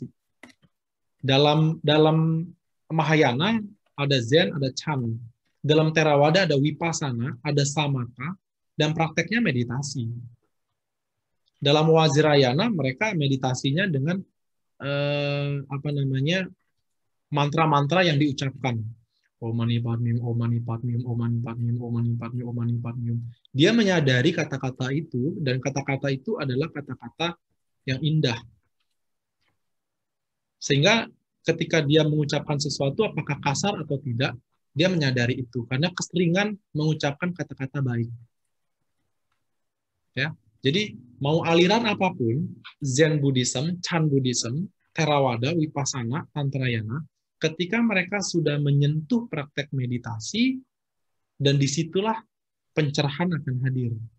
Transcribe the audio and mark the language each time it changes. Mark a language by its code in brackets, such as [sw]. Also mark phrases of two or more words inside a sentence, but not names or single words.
[id] Dalam Mahayana ada Zen, ada Chan. Dalam Theravada ada Vipassana, ada Samatha, dan prakteknya meditasi. Dalam Vajrayana mereka meditasinya dengan mantra-mantra yang diucapkan. [sa] ॐ मणि पद्मे हूँ, ॐ मणि पद्मे हूँ, ॐ मणि पद्मे हूँ, ॐ मणि पद्मे हूँ, ॐ मणि पद्मे हूँ. [id] Dia menyadari kata-kata itu, dan kata-kata itu adalah kata-kata yang indah. Sehingga ketika dia mengucapkan sesuatu, apakah kasar atau tidak, dia menyadari itu. Karena keseringan mengucapkan kata-kata baik. Ya, jadi mau aliran apapun, Zen Buddhism, Chan Buddhism, Theravada, Vipassana, Tantrayana, ketika mereka sudah menyentuh praktek meditasi, dan disitulah pencerahan akan hadir.